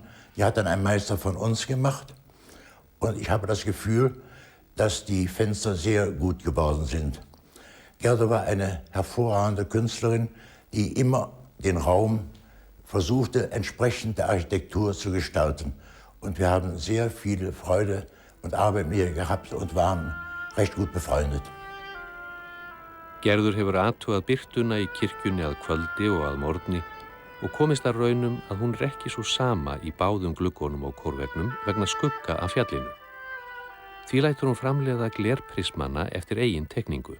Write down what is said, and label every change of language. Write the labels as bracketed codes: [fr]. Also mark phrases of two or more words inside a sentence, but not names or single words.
[de] Die hat dann ein Meister von uns gemacht. Und ich habe das Gefühl, dass die Fenster sehr gut geworden sind. Gerdur war eine hervorragende Künstlerin, die immer den Raum versuchte, entsprechend der Architektur zu gestalten. Und wir haben sehr viel Freude und Arbeit mit ihr gehabt und waren recht gut befreundet. [is] Gerður hefur athugað birtuna í kirkjunni að kvöldi og að morgni og komist að raunum að hún er ekki svo sama í báðum gluggunum og kórvegnum vegna skugga af fjallinu. Því lætur hún framleiða glerprismana eftir eigin tekningu.